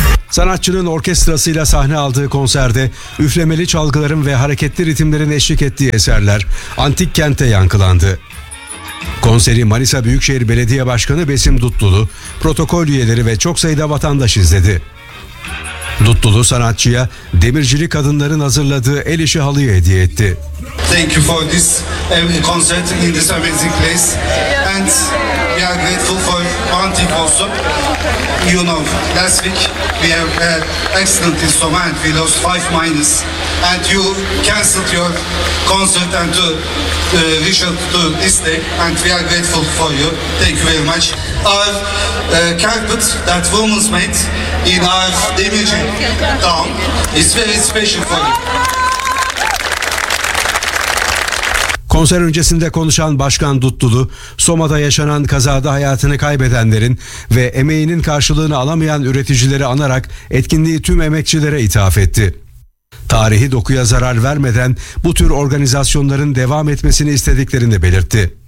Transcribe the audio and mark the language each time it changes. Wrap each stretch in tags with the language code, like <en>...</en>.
<tr>Sanatçının orkestrasıyla sahne aldığı konserde üflemeli çalgıların ve hareketli ritimlerin eşlik ettiği eserler antik kente yankılandı. Konseri Manisa Büyükşehir Belediye Başkanı Besim Dutlulu, protokol üyeleri ve çok sayıda vatandaş izledi. Dutlulu sanatçıya demircili kadınların hazırladığı el işi halıyı hediye etti.</tr> <en>Thank you for this concert in this amazing place and we are grateful for Antik also. You know, last week we have an accident in Soma and we lost 5-5 and you cancelled your concert and to reshuffle to this day and we are grateful for you. Thank you very much. Our carpet that women's made in our Demirci town is very special for you.</en> <tr>Konser öncesinde konuşan Başkan Dutlulu, Soma'da yaşanan kazada hayatını kaybedenlerin ve emeğinin karşılığını alamayan üreticileri anarak etkinliği tüm emekçilere ithaf etti. Tarihi dokuya zarar vermeden bu tür organizasyonların devam etmesini istediklerini belirtti.</tr>